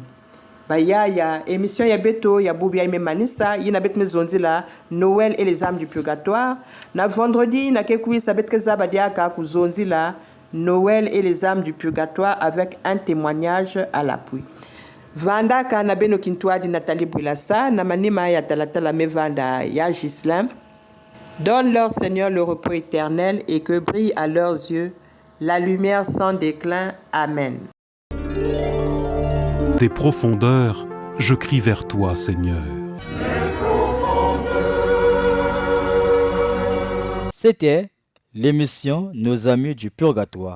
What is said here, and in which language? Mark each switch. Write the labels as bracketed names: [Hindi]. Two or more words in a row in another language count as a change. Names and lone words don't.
[Kituba (Democratic Republic of Congo)] Bayaya, émission ya beto ya bubia ime manisa, yina bet mezonzila [French] Noël et les âmes du purgatoire. [Kituba (Democratic Republic of Congo)] Na vendredi, na kekui sabet kezaba diaka kuzonzila [French] Noël et les âmes du purgatoire avec un témoignage à l'appui. [Kituba (Democratic Republic of Congo)] Vanda ka na beno kintuadi Nathalie Bouilassa, na manima ya talatala me vanda ya Gislain. [French] Donne leur Seigneur le repos éternel et que brille à leurs yeux la lumière sans déclin. Amen. Des profondeurs, je crie vers toi, Seigneur. C'était l'émission Nos amis du purgatoire.